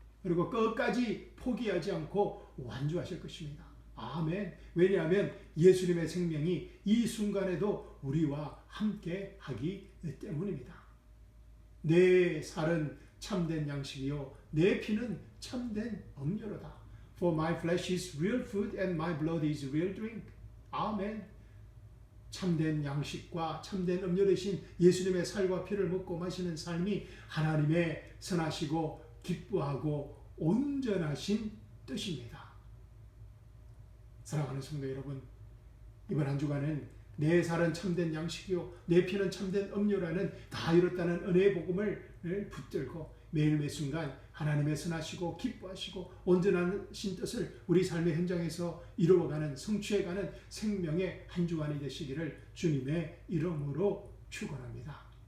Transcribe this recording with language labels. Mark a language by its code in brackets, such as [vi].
[ko] 그리고 끝까지 포기하지 않고 완주하실 것입니다. 아멘. 왜냐하면 예수님의 생명이 이 순간에도 우리와 함께 하기 때문입니다. 내 살은 참된 양식이요 내 피는 참된 음료로다. [en] For my flesh is real food and my blood is real drink. [ko] 아멘. 참된 양식과 참된 음료 되신 예수님의 살과 피를 먹고 마시는 삶이 하나님의 선하시고 기뻐하고 온전하신 뜻입니다. 사랑하는 성도 여러분, 이번 한 주간은 내 살은 참된 양식이요 내 피는 참된 음료라는 다 이뤘다는 은혜의 복음을 붙들고 매일 매순간 하나님의 선하시고 기뻐하시고 온전하신 뜻을 우리 삶의 현장에서 이루어가는, 성취해가는 생명의 한 주간이 되시기를 주님의 이름으로 축원합니다.